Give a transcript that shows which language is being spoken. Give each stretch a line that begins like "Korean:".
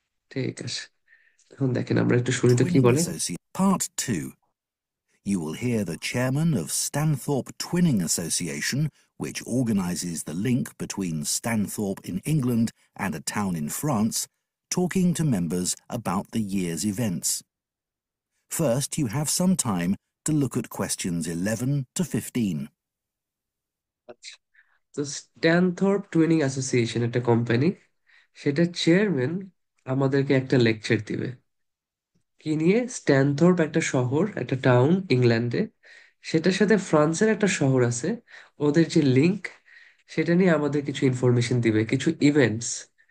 Bangla: ঠিক আছে, এখন দেখেন আমরা একটু শুনি তো কি
English: Twinning
Bangla: বলে।
English: Association. Part 2. You will hear the chairman of Stanthorpe Twinning Association, which organises the link between Stanthorpe in England and a town in France, talking to members about the year's events. First, you have some time to look at questions 11 to 15.
Bangla: আচ্ছা, তো স্ট্যানথর্প twinning association একটা company, সেটার chairman আমাদেরকে একটা lecture দিবে। কি নিয়ে? স্ট্যানথর্প একটা শহর, একটা টাউন ইংল্যান্ডে, সেটার সাথে ফ্রান্সের একটা শহর আছে, ওদের যে লিংক, সেটা নিয়ে আমাদের কিছু ইনফরমেশন দিবে, কিছু ইভেন্টস।